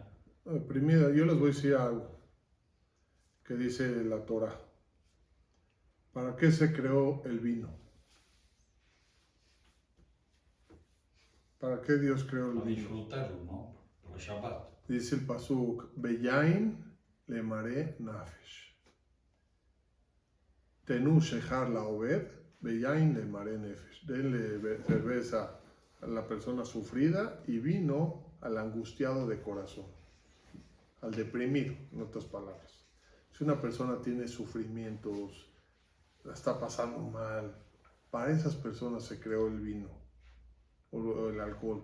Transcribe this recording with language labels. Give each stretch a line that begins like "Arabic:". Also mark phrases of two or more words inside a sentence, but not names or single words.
Spanish: Primera, yo les voy a decir algo que dice la Torah. ¿Para qué se creó el vino? ¿Para qué Dios creó el Para vino? disfrutarlo, ¿no? Por el Shabbat. Dice el
Hebrew: פסוק, ויין למרי נפש. תנו שכר לאובד, ויין למרי נפש.
Spanish: Denle cerveza a la persona sufrida y vino al angustiado de corazón, al deprimido, en otras palabras. Si una persona tiene sufrimientos, la está pasando mal, para esas personas se creó el vino o el alcohol.